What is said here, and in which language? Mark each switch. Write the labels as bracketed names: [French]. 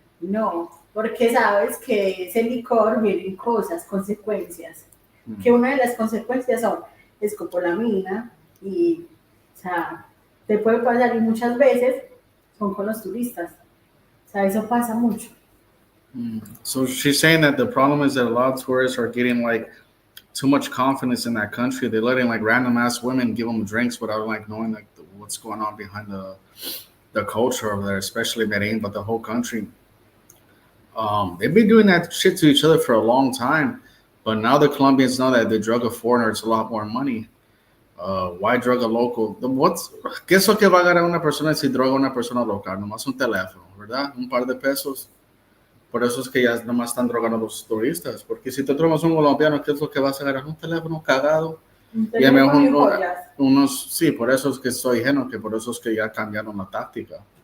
[Spanish] No, porque sabes que ese licor vienen cosas, consecuencias. Que una de las consecuencias son escopolamina y, o sea, te puede pasar y muchas veces son con los turistas. O sea, eso pasa mucho. [English] So she's saying that the problem is that a lot of tourists are getting like too much confidence in that country. They're letting like random ass women give them drinks without like knowing like what's going on behind the culture over there, especially Medellin, but the whole country. They've been doing that shit to each other for a long time, but now the Colombians know that they drug a foreigner, it's a lot more money. Why drug a local? [Spanish] ¿Qué es lo que va a ganar una persona si droga a una persona local? Nomás un teléfono, ¿verdad? Un par de pesos. Por eso es que ya nomás están drogando a los turistas. Porque si te drogas un colombiano, ¿qué es lo que vas a ganar? Un teléfono cagado. Y a mejor sí, por eso es que soy ingenuo, que por eso es que ya cambiaron la táctica.